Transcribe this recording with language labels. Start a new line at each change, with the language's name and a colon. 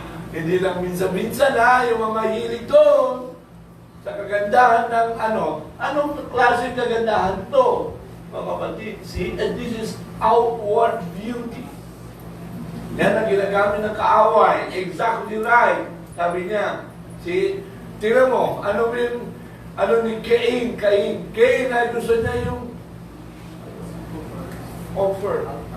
Filipino: Hindi lang minsan-minsan yung mga mahilig doon sa kagandahan ng anong klaseng kagandahan to? Mga kapatid, see?
English: And this is outward beauty.
Filipino: Yan ang ginagamit ng kaaway.
English: Exactly right.
Filipino: Sabi niya, see? Tingnan mo, ano ni Cain? Cain ay gusto niya yung offer.